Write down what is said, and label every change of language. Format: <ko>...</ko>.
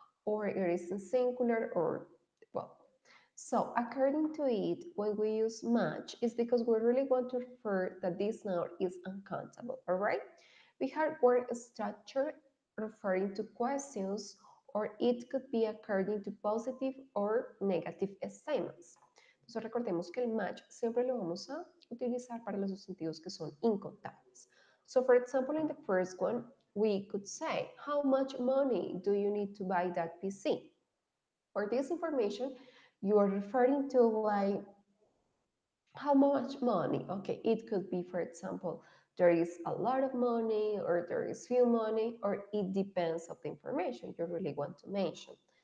<en>or it is in singular, or well. So according to it, when we use much, is because we really want to refer that this noun is uncountable, all right? We have word structure referring to questions, or it could be according to positive or negative statements.</en> <es>Entonces recordemos que el match siempre lo vamos a utilizar para los sustantivos que son incontables.</es> <en>So for example, in the first one, we could say, how much money do you need to buy that PC? For this information, you are referring to like how much money. Okay, it could be, for example, there is a lot of money, or there is few money, or it depends of the information you really want to mention.</en>